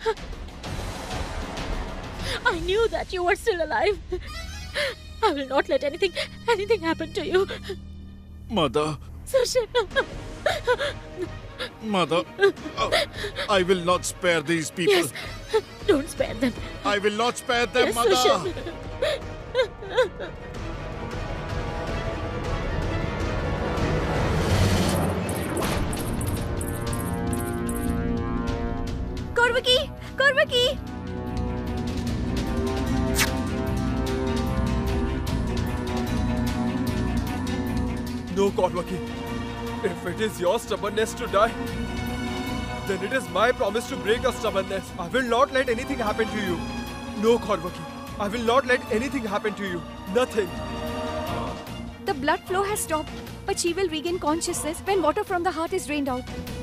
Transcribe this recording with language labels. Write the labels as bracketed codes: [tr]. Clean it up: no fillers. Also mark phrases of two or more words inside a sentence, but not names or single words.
[en] I knew that you were still alive. I will not let anything happen to you. Mother! Sushim! Mother! I will not spare these people. Yes, don't spare them. I will not spare them, Yes, Mother! Sushim. Korvaki! Korvaki! No, Korvaki. If it is your stubbornness to die, then it is my promise to break your stubbornness. I will not let anything happen to you. No, Korvaki. I will not let anything happen to you. Nothing. The blood flow has stopped, but she will regain consciousness when water from the heart is drained out.